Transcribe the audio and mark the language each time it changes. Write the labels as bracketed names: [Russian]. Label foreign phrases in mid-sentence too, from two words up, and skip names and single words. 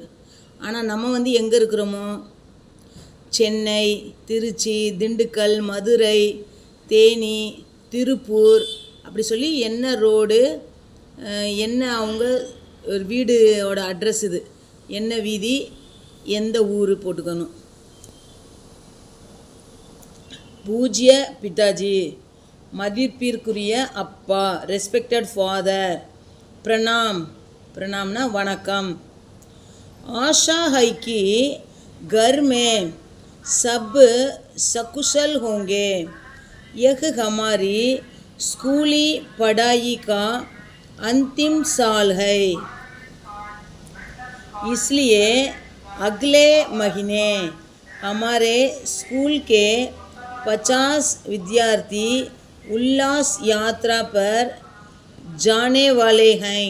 [Tamil] ஆனால் நம்ம எங்கே இருக்கிறோமோ, சென்னை, திருச்சி, திண்டுக்கல், மதுரை, தேனி, திருப்பூர் அப்படி சொல்லி என்ன ரோடு, என்ன அவங்க ஒரு வீடோட அட்ரஸ், இது என்ன வீதி, எந்த ஊர் போட்டுக்கணும். [Hindi] पूज्य पिताजी [Tamil] மதிப்பிற்குரிய அப்பா, [English] respected father. [Hindi] प्रणामना वणकम। आशा है कि घर में सब सकुशल होंगे। यह हमारी स्कूली पढ़ाई का अंतिम साल है, इसलिए अगले महीने हमारे स्कूल के 50 विद्यार्थी उल्लास यात्रा पर जाने वाले हैं।